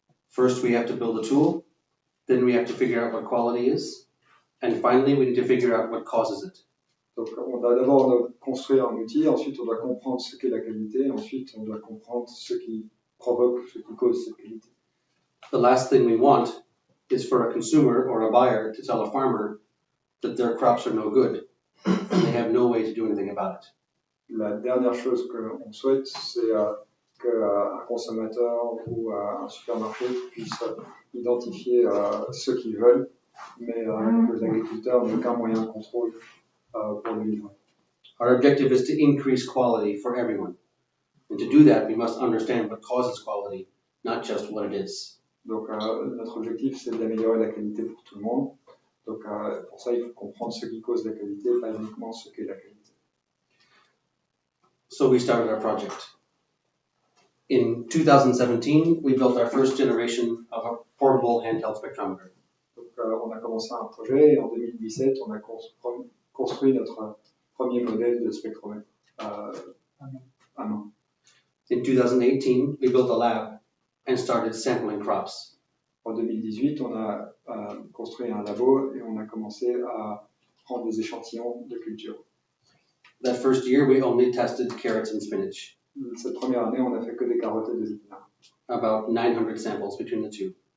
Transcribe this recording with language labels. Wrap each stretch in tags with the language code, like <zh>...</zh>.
<en>First, we have to build a tool. Then we have to figure out what quality is. And finally, we need to figure out what causes it.</en> <fr>Donc on doit d'abord construire un outil, ensuite on doit comprendre ce qu'est la qualité, ensuite on doit comprendre ce qui provoque, ce qui cause cette qualité.</fr> <en>The last thing we want is for a consumer or a buyer to tell a farmer that their crops are no good and they have no way to do anything about it.</en> <fr>La dernière chose qu'on souhaite, c'est qu'un consommateur ou un supermarché puisse identifier ce qu'ils veulent, mais que les agriculteurs n'aient aucun moyen de contrôle pour le livrer.</fr> <en>Our objective is to increase quality for everyone. And to do that, we must understand what causes quality, not just what it is.</en> <fr>Donc notre objectif, c'est d'améliorer la qualité pour tout le monde. Donc pour ça, il faut comprendre ce qui cause la qualité, pas uniquement ce qu'est la qualité.</fr> <en>So we started our project. In 2017, we built our first generation of a portable handheld spectrometer.</en> <fr>Donc on a commencé un projet et en 2017, on a construit notre premier modèle de spectromètre à main.</fr> <en>In 2018, we built a lab and started sampling crops.</en> <fr>En 2018, on a construit un labo et on a commencé à prendre des échantillons de culture.</fr> <en>That first year, we only tested carrots and spinach.</en> <fr>Cette première année, on a fait que des carottes et des épinards.</fr> <en>About 900 samples between the two.</en>